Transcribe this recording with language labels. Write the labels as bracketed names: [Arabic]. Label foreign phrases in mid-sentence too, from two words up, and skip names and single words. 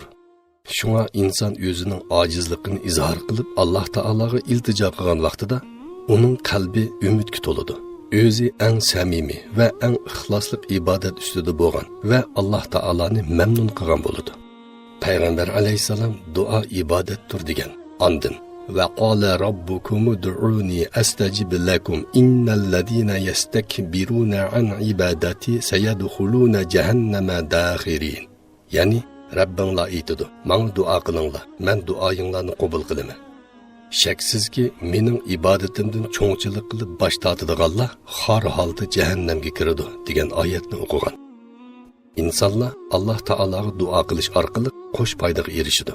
[Uzbek] Shunga inson o'zining ojizligini izhor qilib Alloh taologa iltijo qilgan vaqtida uning qalbi umidga to'ladi. O'zi eng samimiy va eng ixlosli ibodat ustida bo'lgan va Alloh taoloni mamnun qilgan bo'ladi. Payg'ambar alayhisalom duo ibodatdir degan. [Arabic] Andin وقال ربكم ادعوني أستجب لكم إن الذين يستكبرون عن عبادتي سيدخلون جهنم داخرين. [Uzbek] Yani Rabbinglar aytadi, "Men duo qilinglar, men duoyinglarni qabul qilaman." Shaksizki, mening ibodatimdan cho'ngchilik qilib bosh tortadiganlar xor holda jahannamga kiradi degan oyatni o'qigan. İnsanlar Alloh taologa duo qilish orqali qo'sh foydaga erishadi.